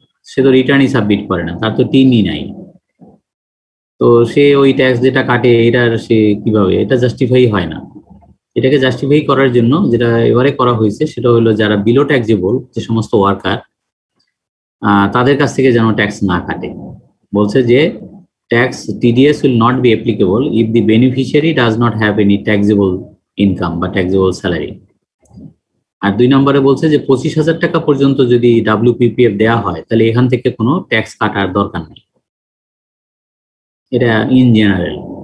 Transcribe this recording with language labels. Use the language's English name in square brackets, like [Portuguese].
[Bangla] সে তো রিটার্নই সাবমিট করে না, তার তো টিনই নাই, তো সে ওই ট্যাক্স যেটা কাটে এটার সে কিভাবে, এটা জাস্টিফাই হয় না। এটাকে জাস্টিফাই করার জন্য যেটা এবারে করা হয়েছে, সেটা হলো যারা বিলো ট্যাক্সেবল, যে সমস্ত ওয়ার্কার, তাদের কাছ থেকে যেন ট্যাক্স না কাটে। বলছে যে tax [English] TDS will not be applicable if the beneficiary does not have any taxable income বা taxable salary। [Bangla] আর 2 নম্বরে বলছে যে 25,000 টাকা পর্যন্ত যদি WPPF দেওয়া হয়, তাহলে এখান থেকে কোনো ট্যাক্স কাটার দরকার নেই, এটা ইন জেনারেল।